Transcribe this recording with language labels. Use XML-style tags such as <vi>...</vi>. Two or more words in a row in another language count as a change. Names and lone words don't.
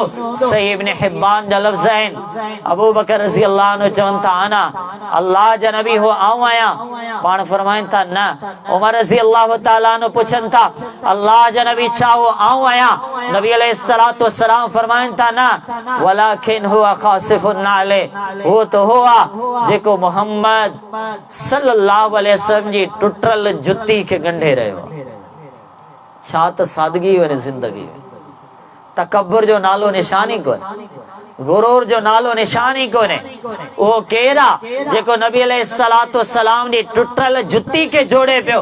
<sd>सही इब्न हिब्बान जा लफ़्ज़ आहिनि, अबू बकर</sd> <ar>رضي الله عنه</ar> <sd>चवनि था, अना अल्लाह जा नबी हो आऊं आहियां। पाण फरमाइनि था न। उमर</sd> <ar>رضي الله تعالى عنه</ar> <sd>पुछनि था, अल्लाह जा नबी छा हो आऊं आहियां? नबी</sd> <ar>عليه الصلاة والسلام</ar> <sd>फरमाइनि था, न</sd> <ar>ولكن هو خاصف النعل,</ar> <sd>हो तो हो आहे जेको मोहम्मद</sd> <ar>صلى الله عليه وسلم</ar> <sd>जी टुटल जुती खे गंढे रहियो। छा त सादगी वने ज़िंदगी। तकब्बुर जो नालो निशान ई कोन्हे, गुरूर जो नालो निशान ई कोन्हे। उहो केरु आहे जेको नबी</sd> <ar>عليه الصلاة والسلام</ar> <sd>जी टुटल जुती खे जोड़े पियो?</sd>